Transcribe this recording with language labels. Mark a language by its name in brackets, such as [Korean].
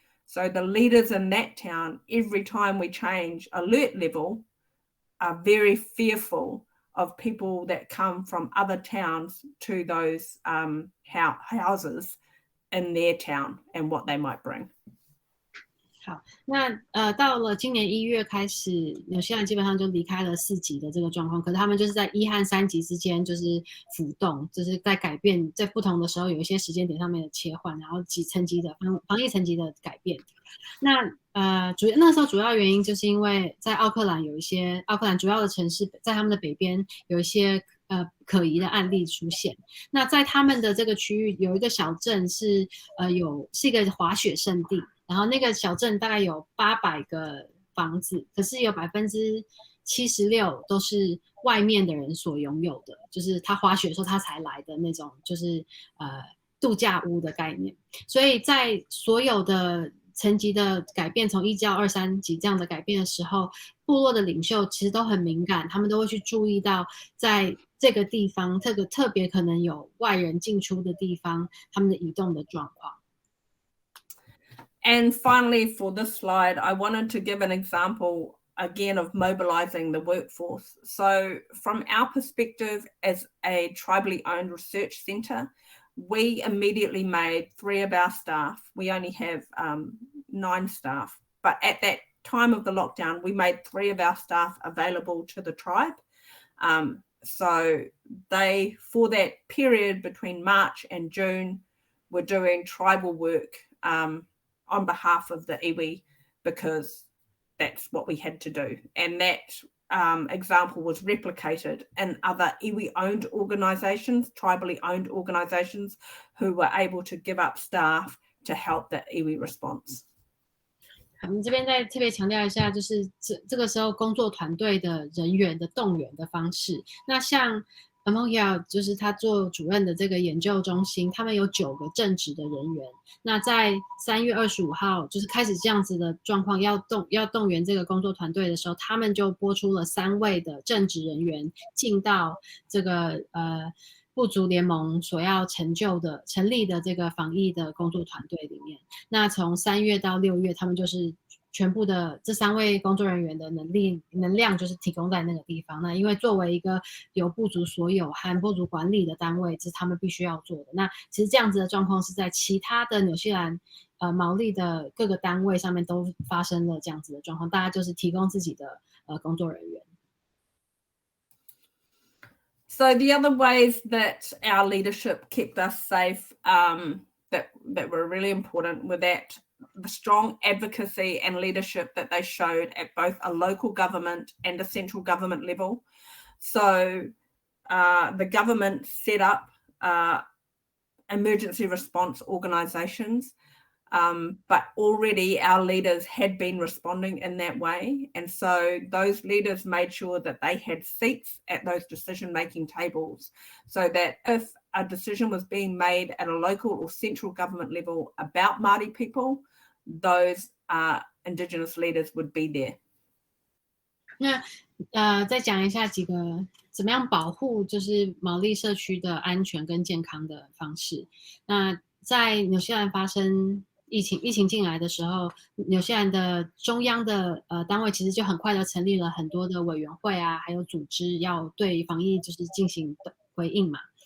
[English] So the leaders in that town, every time we change alert level, are very fearful of people that come from other towns to those houses in their town and what they might bring. [Chinese] 好，那到了今年1月开始，纽西兰基本上就离开了4级的这个状况，可是他们就是在1和3级之间就是浮动，就是在改变，在不同的时候有一些时间点上面的切换，然后几层级的防疫层级的改变。那那时候主要原因就是因为在奥克兰主要的城市，在他们的北边有一些可疑的案例出现。那在他们的这个区域有一个小镇是一个滑雪胜地。然后那个小镇大概有800个房子，可是有76%都是外面的人所拥有的，就是他滑雪的时候他才来的那种，就是度假屋的概念。所以在所有的层级的改变，从1到2、3级这样的改变的时候，部落的领袖其实都很敏感，他们都会去注意到在这个地方特别可能有外人进出的地方，他们的移动的状况。 [English] And finally, for this slide, I wanted to give an example again of mobilizing the workforce. So from our perspective as a tribally owned research centre, we immediately made 3 of our staff. We only have 9 staff, but at that time of the lockdown, we made 3 of our staff available to the tribe. So they, for that period between March and June, were doing tribal work on behalf of the iwi, because that's what we had to do. And that example was replicated in other iwi-owned organisations, tribally owned organisations, who were able to give up staff to help the iwi response. [Chinese] 我们这边再特别强调一下，就是这个时候工作团队的人员的动员的方式。那像 Amohia 就是他做主任的这个研究中心，他们有9个正职的人员。那在3月25号，就是开始这样子的状况，要动员这个工作团队的时候，他们就拨出了3位的正职人员进到这个部族联盟所要成立的这个防疫的工作团队里面。那从3月到6月，他们就是全部的这3位工作人员的能量就是提供在那个地方。那因为作为一个由部族所有和部族管理的单位，这是他们必须要做的。那其实这样子的状况是在其他的纽西兰毛利的各个单位上面都发生了这样子的状况，大家就是提供自己的工作人员。 [English] So the other ways that our leadership kept us safe that were really important were that the strong advocacy and leadership that they showed at both a local government and a central government level. So the government set up emergency response organisations, but already our leaders had been responding in that way. And so those leaders made sure that they had seats at those decision-making tables, so that if a decision was being made at a local or central government level about Māori people, those Indigenous leaders would be there. [Chinese] 那再讲一下几个怎么样保护就是毛利社区的安全跟健康的方式。那在纽西兰发生疫情进来的时候，纽西兰的中央的单位其实就很快的成立了很多的委员会啊，还有组织要对防疫就是进行回应嘛。